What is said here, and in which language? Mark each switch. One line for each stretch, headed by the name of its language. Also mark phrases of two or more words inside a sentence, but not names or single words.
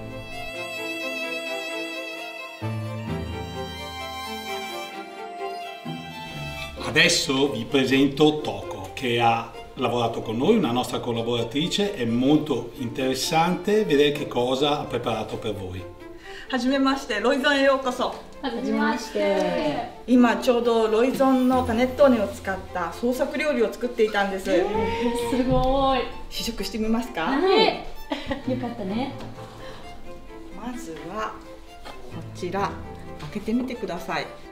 Italian: Adesso vi presento Toko, che ha lavorato con noi, una nostra collaboratrice. È molto interessante vedere che cosa ha preparato per voi.
Japanese: はじめまして、ロイゾンへようこそ。はじめまして。今ちょうどロイゾンのパネットーネを使った創作料理を作っていたんです。すごい。試食してみますか？はい。よかったね。まずはこちら開けてみてください。